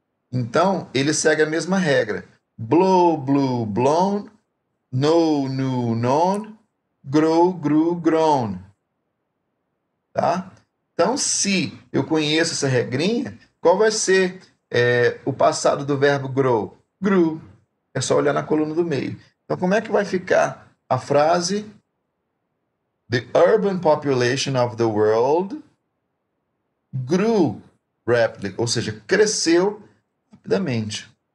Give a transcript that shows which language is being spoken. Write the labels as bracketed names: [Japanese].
[Portuguese] Então, ele segue a mesma regra. [English] Blow, blew, blown, know, knew, known, grow, grew, grown. [Portuguese] Tá? Então, se eu conheço essa regrinha, qual vai ser o passado do verbo grow? Grew. É só olhar na coluna do meio. Então, como é que vai ficar a frase? [English] The urban population of the world grew rapidly, [Portuguese] ou seja, cresceu rapidamente.